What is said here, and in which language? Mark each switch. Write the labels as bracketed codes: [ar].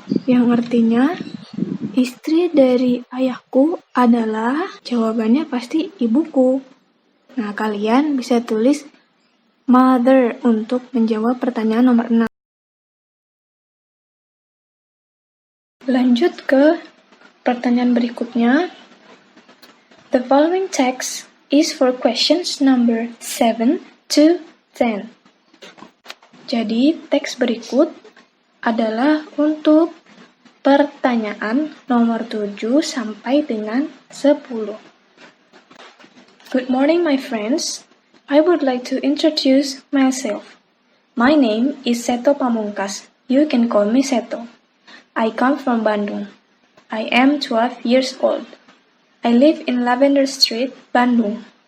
[id] Yang artinya, istri dari ayahku adalah, jawabannya pasti ibuku. Nah, kalian bisa tulis mother untuk menjawab pertanyaan nomor 6. Lanjut ke pertanyaan berikutnya. [en] The following text is for questions number 7 to 10. [id] Jadi, teks berikut adalah untuk pertanyaan nomor 7 sampai dengan 10. [en] Good morning, my friends. I would like to introduce myself. My name is Seto Pamungkas. You can call me Seto. I come from Bandung. I am 12 years old. I live in Lavender Street, Bandung.